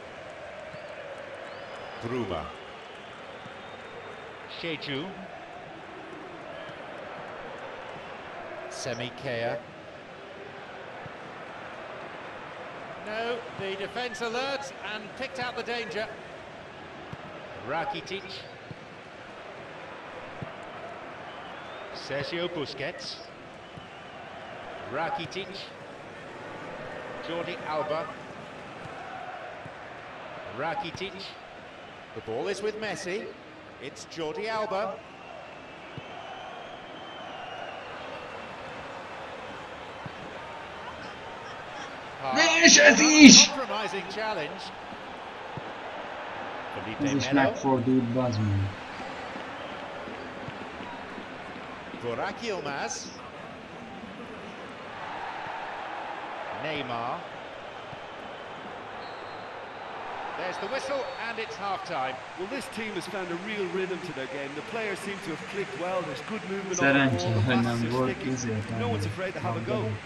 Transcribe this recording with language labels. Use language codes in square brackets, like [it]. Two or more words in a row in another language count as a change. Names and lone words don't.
[en] Bruma. Sheju. Semikea. No, the defence alert and picked out the danger. Rakitic. Sergio Busquets. Rakitic. Jordi Alba. Rakitic. The ball is with Messi. It's Jordi Alba. Compromising challenge. [hu] Ez is megfordult, bazd meg. [en] Burak Yilmaz. Neymar. There's the whistle, and it's half-time. Well, this team has found a real rhythm to their game. The players seem to have clicked well. There's good movement on the ball. The passes are sticking. No one's afraid to have a go.